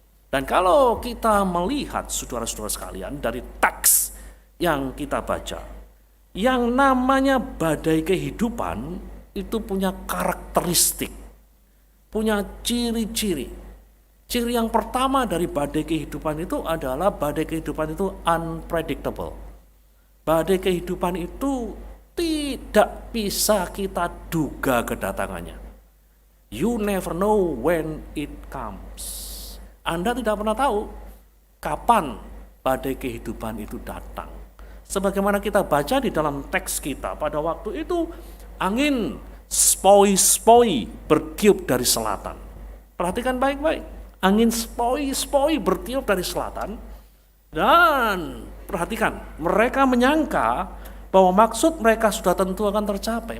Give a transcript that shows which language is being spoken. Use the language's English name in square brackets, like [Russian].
[Indonesian] Dan kalau kita melihat saudara-saudara sekalian dari teks yang kita baca, yang namanya badai kehidupan itu punya karakteristik, punya ciri-ciri. Ciri yang pertama dari badai kehidupan itu adalah badai kehidupan itu unpredictable. Badai kehidupan itu tidak bisa kita duga kedatangannya. [English] You never know when it comes. [Indonesian] Anda tidak pernah tahu kapan badai kehidupan itu datang. Sebagaimana kita baca di dalam teks kita, pada waktu itu angin spoi-spoi bertiup dari selatan. Perhatikan baik-baik. Angin spoi-spoi bertiup dari selatan. Dan perhatikan, mereka menyangka bahwa maksud mereka sudah tentu akan tercapai.